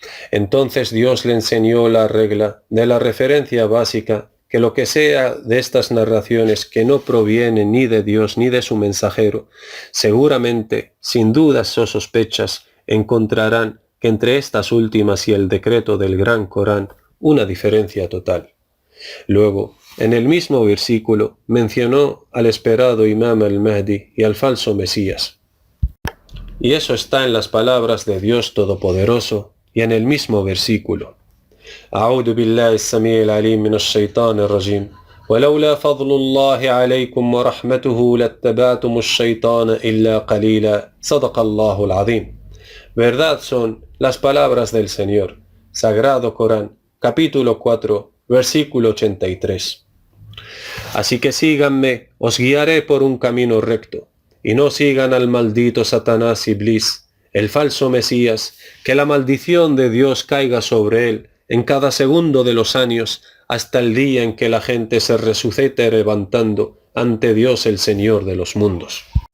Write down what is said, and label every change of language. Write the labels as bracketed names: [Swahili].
[Spanish] Entonces Dios le enseñó la regla de la referencia básica, que lo que sea de estas narraciones que no provienen ni de Dios ni de su mensajero, seguramente, sin dudas o sospechas, encontrarán que entre estas últimas y el decreto del Gran Corán una diferencia total. Luego, en el mismo versículo, mencionó al esperado Imam al-Mahdi y al falso Mesías. Y eso está en las palabras de Dios Todopoderoso y en el mismo versículo. [Arabic] أعوذ بالله السميع العليم من الشيطان الرجيم ولولا فضل الله عليكم ورحمته لاتبعتم الشيطان إلا قليلا. صدق الله العظيم. [Spanish] Verdad son las palabras del Señor. Sagrado Corán, capítulo 4, versículo 83. Así que síganme, os guiaré por un camino recto, y no sigan al maldito Satanás Iblis, el falso Mesías, que la maldición de Dios caiga sobre él en cada segundo de los años, hasta el día en que la gente se resucite levantando ante Dios el Señor de los mundos.